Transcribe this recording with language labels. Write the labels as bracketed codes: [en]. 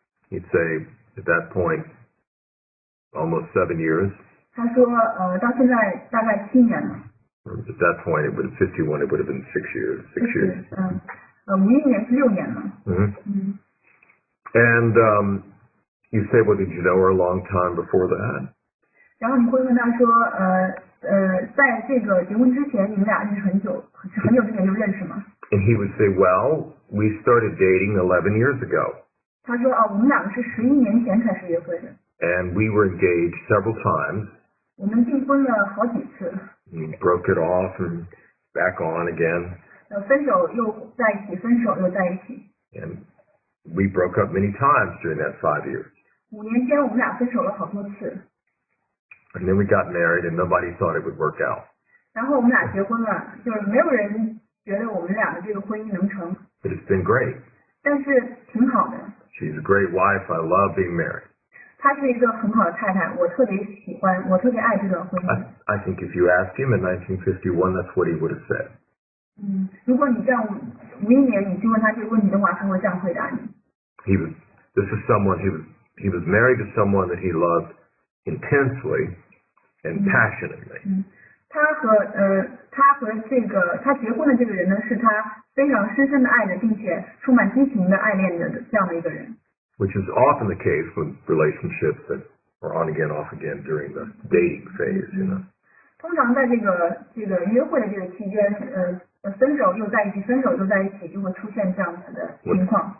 [en] He'd say at that point, almost 7 years. [zh] 他说，到现在大概7年了。 [en] At that point, it would have 51. It would have been 6 years. 6 years. [zh] 51年是6年了。 [en] And you say, well, did you know her a long time before that? [zh] 然后你会问他说，在这个结婚之前，你们俩认识很久之前就认识吗？ [en] And he would say, well, we started dating 11 years ago. [zh] 他说，我们两个是11年前开始约会的。 [en] And we were engaged several times. [zh] 我们订婚了好几次。 [en] We broke it off and back on again. [zh] 分手又在一起，分手又在一起。 [en] And we broke up many times during that 5 years. [zh] 5年间我们俩分手了好多次。 [en] And then we got married and nobody thought it would work out. [zh] 然后我们俩结婚了，就是没有人觉得我们俩的这个婚姻能成。 [en] But it's been great. [zh] 但是挺好的。 [en] She's a great wife. I love being married. [zh] 她是一个很好的太太，我特别喜欢，我特别爱这段婚姻。 [en] I think if you asked him in 1951, that's what he would have said. [zh] 如果你这样51年你去问他这个问题的话，他会这样回答你。 [en] This is someone he was married to someone that he loved intensely and passionately. [zh] 他和这个他结婚的这个人呢，是他非常深深的爱的，并且充满激情的爱恋的这样的一个人。 [en] Which is often the case with relationships that are on again, off again during the dating phase, you know. [zh] 通常在这个约会的这个期间，分手又在一起，分手又在一起，就会出现这样子的情况。